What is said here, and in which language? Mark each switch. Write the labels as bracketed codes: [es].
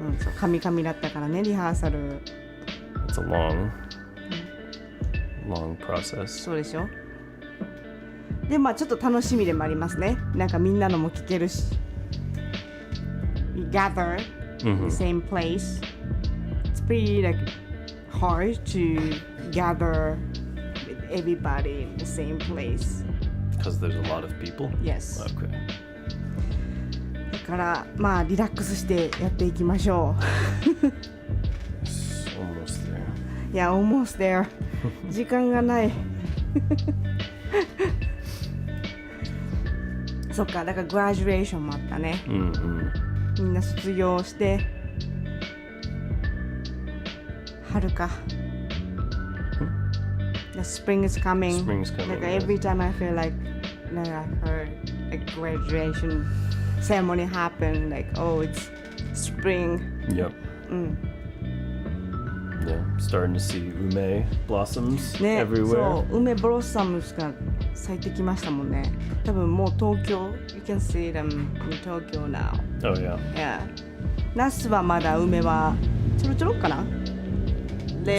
[ja] そう、神々だったからね、リハーサル。 [en] It's a long process. [ja] そうでしょ。で、まあちょっと楽しみでもありますね。なんかみんなのも聞けるし。 [en] We gather the same place. It's pretty like hard to gather with everybody in the same place. Because there's a lot of people? Yes. Okay. [ja] だからまあリラックスしてやっていきましょ [en] It's almost there. [ja] う。いや、 [en] almost there [ja] 時間がないそっか、だからグラジュエーションもあったね。みんな卒業して春か。 [en] The spring is coming. Spring's coming. Like every time I feel like I've heard a graduation ceremony happen, like oh it's spring. Yep. Yeah, starting to see ume blossoms [ja] ね、 [en] everywhere. [ja] そう、梅ブロッサムスが咲いてきましたもんね。多分もう東京 [en] You can see them in Tokyo now. Oh yeah. Yeah. [ja] 那須はまだ梅はちょろちょろかな [en] Little